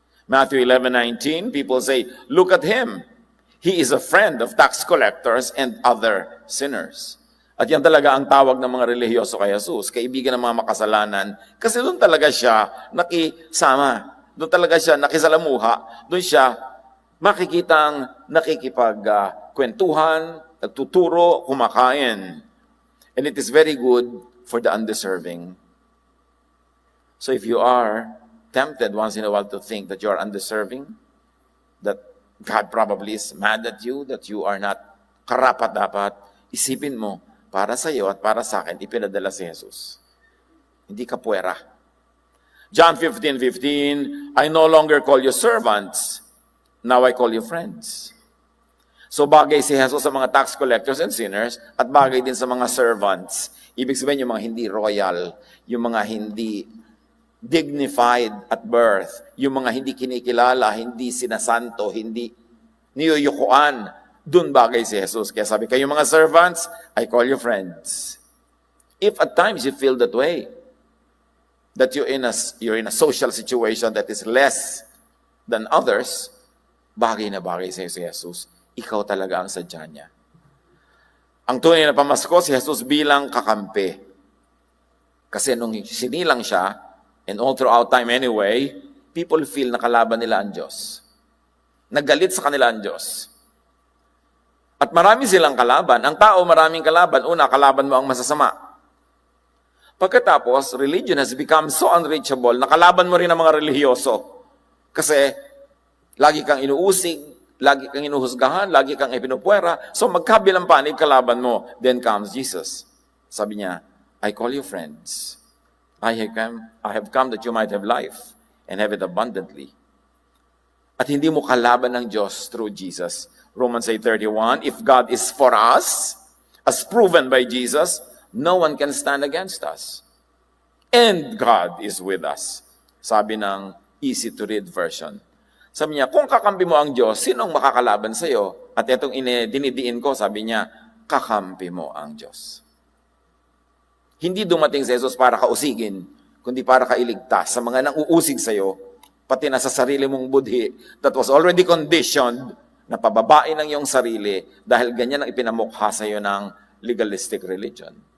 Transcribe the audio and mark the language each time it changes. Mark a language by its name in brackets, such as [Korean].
[English] Matthew 11:19, people say, look at Him. He is a friend of tax collectors and other sinners. [Filipino] At yan talaga ang tawag ng mga relihiyoso kay Jesus, kaibigan ng mga makasalanan, kasi doon talaga siya nakisama. Doon talaga siya nakisalamuha. Doon siya makikitang nakikipagkwentuhan, nagtuturo, kumakain. [English] And it is very good for the undeserving. So if you are tempted once in a while to think that you are undeserving, that God probably is mad at you, that you are not karapat-dapat, [Filipino] isipin mo, para sa iyo at para sa akin, ipinadala si Jesus. Hindi ka puwera. [English] John 15:15, I no longer call you servants, now I call you friends. [Filipino] So bagay si Jesus sa mga [English] tax collectors and sinners [Filipino] at bagay din sa mga servants. Ibig sabihin yung mga hindi royal, yung mga hindi dignified at birth, yung mga hindi kinikilala, hindi sinasanto, hindi niyuyukuan. Doon bagay si Jesus. Kaya sabi, kayong mga servants, [English] I call you friends. If at times you feel that way, that you're in a social situation that is less than others, [Filipino] bagay na bagay si Jesus. Ikaw talaga ang sadya niya. Ang tunay na pamasko, si Jesus bilang kakampi. Kasi nung sinilang siya, [English] and all throughout time anyway, people feel [Filipino] na kalaban nila ang Diyos. Nagalit sa kanila ang Diyos. At marami silang kalaban. Ang tao maraming kalaban. Una, kalaban mo ang masasama. Pagkatapos, [English] religion has become so unreachable, [Filipino] nakalaban mo rin ang mga relihiyoso. Kasi, lagi kang inuusig, lagi kang inuhusgahan, lagi kang ipinupwera. So, magkabilang panig kalaban mo. [English] Then comes Jesus. [Filipino] Sabi niya, [English] I call you friends. I have come that you might have life and have it abundantly. [Filipino] At hindi mo kalaban ng Diyos [English] through Jesus. Romans 8:31, if God is for us, as proven by Jesus, no one can stand against us. And God is with us. [Filipino] Sabi ng [English] easy to read version. [Filipino] Sabi niya, kung kakampi mo ang Diyos, sinong makakalaban sa iyo? At itong dinidiin ko, sabi niya, kakampi mo ang Diyos. Hindi dumating si Jesus para kausigin, kundi para kailigtas sa mga nang-uusig sa iyo, pati na sa sarili mong budhi that was already conditioned na pababain ang iyong sarili dahil ganyan ang ipinamukha sa iyo ng legalistic religion.